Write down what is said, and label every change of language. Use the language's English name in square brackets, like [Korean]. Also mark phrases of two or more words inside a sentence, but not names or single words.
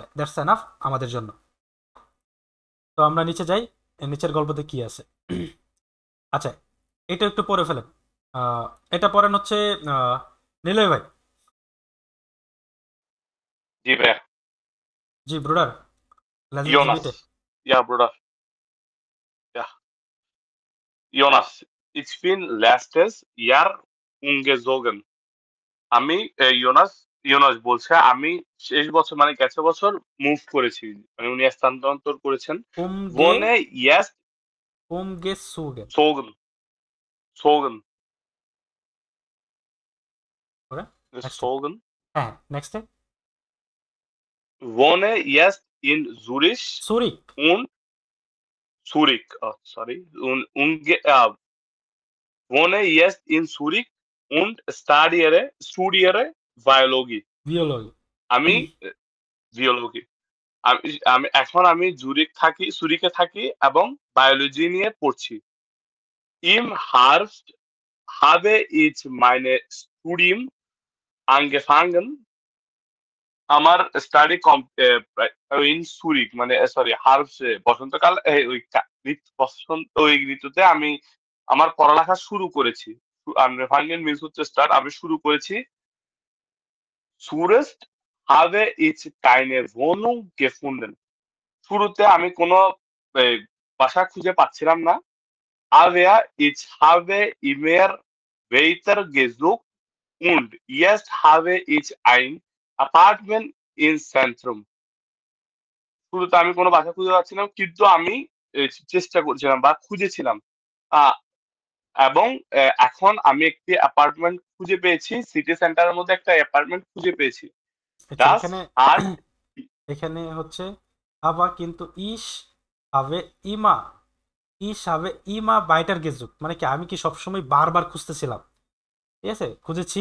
[English] That's enough [Bangla] আমাদের জন্য। তো আমরা নিচে যাই, নিচের গল্পতে কি আছে। আচ্ছা, এটা একটু পড়ে ফেলেন। আহ, এটা পড়েন হচ্ছে আহ, নিলয় ভাই। জি ভাইয়া। [German] Ja Bruder, lesen Jonas. জিবিতে। Ja, Bruder. Ja. Jonas, ich bin letztes Jahr umgezogen. [Bangla] আমি ইয়োনাস বলছে আমি শেষ বছর মানে গেছে বছর মুভ করেছি, মানে উনি স্থানান্তর করেছেন। [German] উমগে Wohne jetzt umge zogen zogen. Zogen. [Bangla] করে নেক্সট। [German] Zogen. [Bangla] হ্যাঁ, নেক্সট। [German] Wohne jetzt in Zürich সুরিক। und Zürich. [English] Oh, sorry. [German] Wohne jetzt in Zürich und studiere Biologie. বিওলজি। [Bangla] আমি জিওলজি। আমি জুরিকে থাকি এবং বায়োলজি নিয়ে পড়ছি। [German] Im Herbst habe ich meine Studium angefangen. [Bangla] আমার স্টাডি ইন সুরিক মানে সরি হার্বস বসন্তকাল ওই বসন্ত ওই ঋতুতে আমি আমার পড়ালেখা শুরু করেছি। angefangen means হচ্ছে স্টার্ট, আমি শুরু করেছি। [German] Zuerst habe ich keine Wohnung gefunden. [Bangla] শুরুতে আমি কোনো বাসা খুঁজে পাচ্ছিলাম না। [German] Aber ich habe immer weiter gesucht und jetzt habe ich ein Apartment in Zentrum. [Bangla] শুরুতে আমি কোনো বাসা খুঁজে পাচ্ছিলাম, কিন্তু আমি চেষ্টা করছিলাম বা খুঁজেছিলাম। আহ, এবং এখন আমি একটি অ্যাপার্টমেন্ট খুঁজে পেয়েছি, সিটি সেন্টারের মধ্যে একটা অ্যাপার্টমেন্ট খুঁজে পেয়েছি। আচ্ছা, [German] Das [Bangla] এখানে [German] hat [Bangla] এখানে হচ্ছে আবার কিন্তু [German] ich habe immer, ich habe immer weiter gesucht, [Bangla] মানে কি আমি কি সবসময় বারবার খুঁজতেছিলাম, ঠিক আছে, খুঁজেছি।